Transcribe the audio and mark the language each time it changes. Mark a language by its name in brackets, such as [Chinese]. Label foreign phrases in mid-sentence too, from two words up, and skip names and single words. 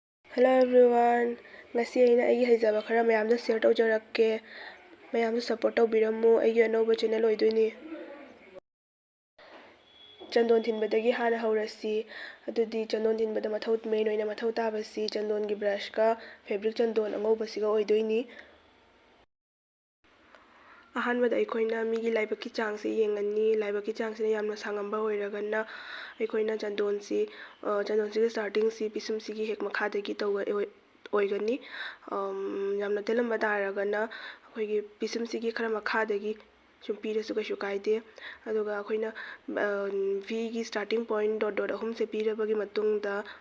[English] Hello everyone. [Manipuri] Ngasi aina aigi haijaba khara mayamda share tawjarakke. Mayamda support tawbiramu aigi anauba channel oidoini. Chandon Thinba hana haurasi. Adudi Chandon Thinba mathau main oina mathau tabasi Chandon gi brush ka fabric Chandon angobasiga oidoini. ꯑꯍꯥꯟꯕꯗ ꯑꯩꯈꯣꯏꯅ ꯃꯤꯒꯤ ꯂꯥꯏꯕꯛꯀꯤ ꯆꯥꯡꯁꯤ ꯌꯦꯡꯒꯅꯤ ꯂꯥꯏꯕꯛꯀꯤ ꯆꯥꯡꯁꯤꯅ ꯌꯥꯝꯅ ꯁꯥꯡꯉꯝꯕ ꯑꯣꯏꯔꯒꯅ ꯑꯩꯈꯣꯏꯅ ꯆꯟꯗꯣꯟꯁꯤꯒꯤ ꯁ꯭ꯇꯥꯔꯇꯤꯡꯁꯤ ꯄꯤꯁꯨꯝꯁꯤꯒꯤ ꯍꯦꯛ ꯃꯈꯥꯗꯒꯤ ꯑꯣꯏꯒꯅꯤ ꯌꯥꯝꯅ ꯇꯦꯜꯂꯝꯕ ꯇꯥꯔꯒꯅ ꯑꯩꯈꯣꯏꯒꯤ ꯄꯤꯁꯨꯝꯁꯤꯒꯤ ꯈꯔ ꯃꯈꯥꯗꯒꯤ ꯁꯨꯝ ꯄꯤꯔꯁꯨ ꯀꯩꯁꯨ ꯀꯥꯏꯗꯦ ꯑꯗꯨꯒ ꯑꯩꯈꯣꯏꯅ ꯚꯤꯒꯤ [English] starting point dot dot [Manipuri] ꯑꯍꯨꯝꯁꯦ ꯄꯤꯔꯕꯒꯤ ꯃꯇꯨꯡꯗ